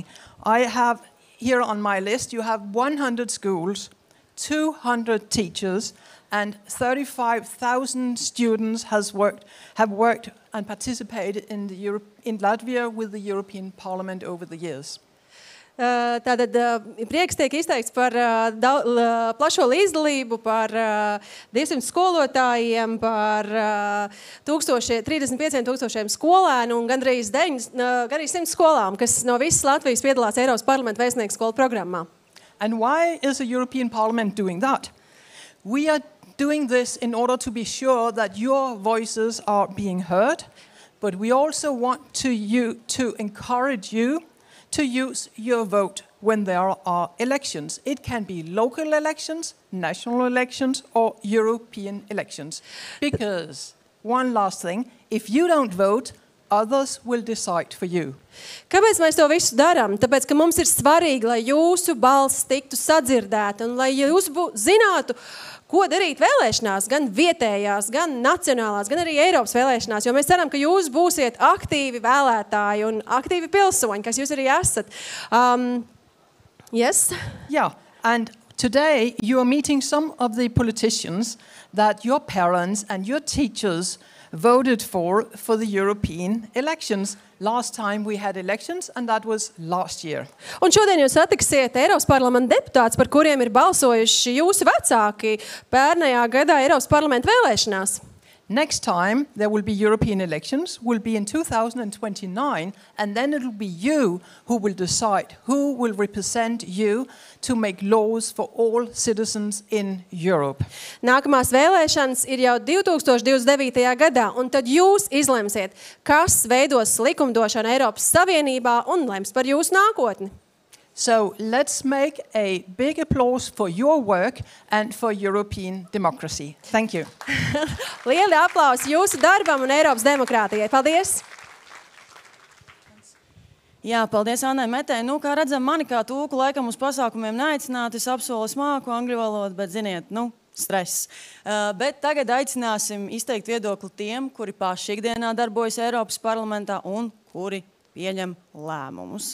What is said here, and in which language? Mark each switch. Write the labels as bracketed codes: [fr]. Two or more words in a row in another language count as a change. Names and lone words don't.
[en] I have here on my list, you have 100 schools, 200 teachers, and 35,000 students have worked and participated in Latvia with the European Parliament over the years. [lv] Tātad prieks tiek izteikts par plašo līdzdalību, par 200 skolotājiem, par 35,000 skolēnu un gandrīz 100 skolām, kas no visas Latvijas piedalās Eiropas Parlamenta vēstnieku skolu programmā. [en] And why is the European Parliament doing that? We are doing this in order to be sure that your voices are being heard, but we also want to encourage you to use your vote when there are elections. It can be local elections, national elections, or European elections. Because, one last thing, if you don't vote, others will decide for you. [lv] Kāpēc mēs to visu darām? Tāpēc, ka mums ir svarīgi, lai jūsu balss tiktu sadzirdēta un lai jūs zinātu, ko darīt vēlēšanās, gan vietējās, gan nacionālās, gan arī Eiropas vēlēšanās, jo mēs ceram, ka jūs būsiet aktīvi vēlētāji un aktīvi pilsoņi, kas jūs arī esat. [en] Yes? Yeah, and today you are meeting some of the politicians that your parents and your teachers voted for the European elections. Last time we had elections, and that was last year. [lv] Un šodien jūs satiksiet Eiropas parlamenta deputātus, par kuriem ir balsojuši jūsu vecāki pērnajā gadā Eiropas parlamenta vēlēšanās. [en] Next time there will be European elections, will be in 2029, and then it will be you who will decide who will represent you to make laws for all citizens in Europe. [lv] Nākamās vēlēšanas ir jau 2029. gadā, un tad jūs izlemsiet, kas veidos likumdošanu Eiropas Savienībā un lems par jūsu nākotni. [en] So let's make a big applause for your work and for European democracy. Thank you. [lv] Lieli aplausi jūsu darbam un Eiropas demokrātijai. Paldies! Jā, paldies Annai Metei. Kā redzam, mani kā tūku laikam uz pasākumiem neaicināt. Es apsolu māku angļu valodu, bet ziniet, stress. Bet tagad aicināsim izteikt viedokli tiem, kuri paši ikdienā darbojas Eiropas parlamentā un kuri pieņem lēmumus.